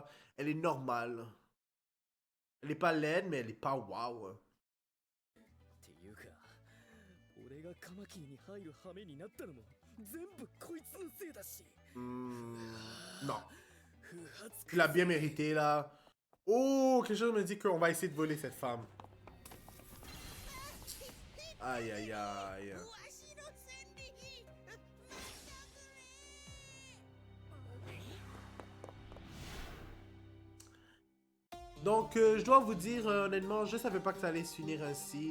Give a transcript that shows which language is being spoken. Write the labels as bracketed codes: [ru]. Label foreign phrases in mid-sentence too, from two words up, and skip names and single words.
[fr] Elle est normale. Elle est pas laide, mais elle est pas wow. [ja] っていうか俺がカマキリに入る羽目になったのも全部こいつのせいだし [fr] Non. [ja] 不発 [fr] Tu l'as bien mérité, là. Oh, quelque chose me dit qu'on va essayer de voler cette femme. Aïe, aïe, aïe. Donc, je dois vous dire, honnêtement, je savais pas que ça allait se finir ainsi.